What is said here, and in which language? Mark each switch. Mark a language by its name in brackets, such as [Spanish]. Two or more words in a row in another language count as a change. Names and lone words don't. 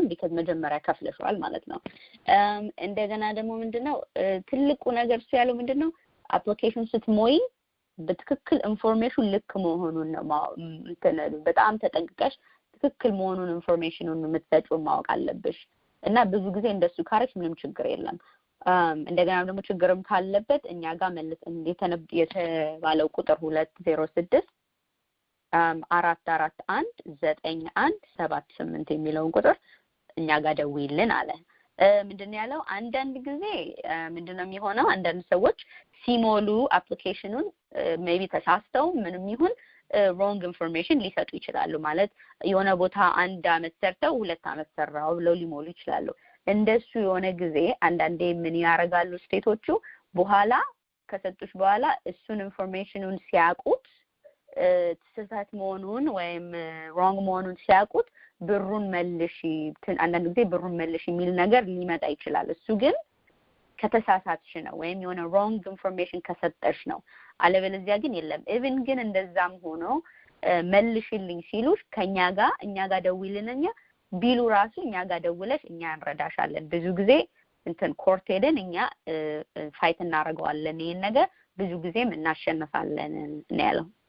[Amharic] because መጀመሪያ ከፍለሽዋል ማለት ነው እንደገና ደግሞ ምንድነው ትልቁ ነገር ያለው ምንድነው አፕሊኬሽን ስትሞይ በትክክል ኢንፎርሜሽን ልክ መሆኑን ነው በጣም ተጠንቅቀሽ ትክክል መሆኑን ኢንፎርሜሽኑን የምትሰጪው ማወቅ አለብሽ እና ብዙ ጊዜ እንደሱ ካረሽ ምንም ችግር የለም እንደገና ደግሞ ችግርም ካለበት እኛ ጋር መልስ የተባለው ቁጥር 206 4419178 የሚለውን ቁጥር እኛ ጋር ደውይልን አለ ምንድነው ያለው አንዳንድ ጊዜ ምንድነው የሚሆነው አንዳንድ ሰዎች ሲሞሉ አፕሊኬሽኑን ሜቢ ተሳስተው ምንም ይሁን [English] wrong information [Amharic] ሊሰጡ ይችላሉ ማለት የሆነ ቦታ አንድ አመት ሰርተው 2 አመት ሰራው ብለው ሊሞሉ ይችላሉ እንደሱ የሆነ ጊዜ አንዳንዴ ምን ያረጋሉ ስቴቶቹ በኋላ ከሰጡሽ በኋላ እሱን ኢንፎርሜሽኑን ሲያቁት ተሳሳት መሆኑን ወይም wrong መሆኑን ሲያቁት ብሩን መልሺ አንዳንድ ጊዜ ብሩን መልሺ የሚል ነገር ሊመጣ ይችላል እሱ ግን ከተሳሳትሽ ነው ወይም የሆነ [English] wrong information [Amharic] ከሰጠሽ ነው አለበለዚያ ግን የለም even ግን እንደዛም ሆኖ መልሽልኝ ሲሉሽ እኛ ጋር ደውይልንኛ ቢሉ ራሱ እኛ ጋር ደውለሽ እኛ እንረዳሻለን ብዙ ጊዜ እንትን ኮርት ሄደን እኛ ፋይት እናደርገዋለን ይሄን ነገር ብዙ ጊዜም እናሸንፋለን ነው ያለው